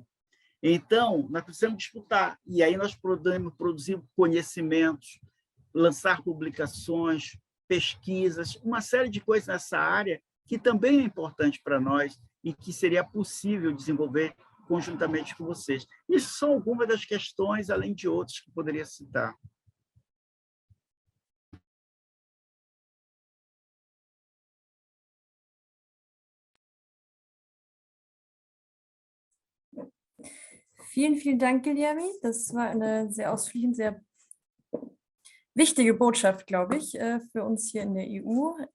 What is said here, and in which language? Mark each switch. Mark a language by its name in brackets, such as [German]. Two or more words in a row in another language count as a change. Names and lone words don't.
[Portuguese] Então, nós precisamos disputar, e aí nós podemos produzir conhecimentos, lançar publicações, pesquisas, uma série de coisas nessa área que também é importante para nós e que seria possível desenvolver conjuntamente com vocês. Isso são algumas das questões, além de outras que poderia citar. [German] Vielen, vielen Dank, Guilherme. Das war eine sehr ausführliche und sehr wichtige Botschaft, glaube ich, für uns hier in der EU.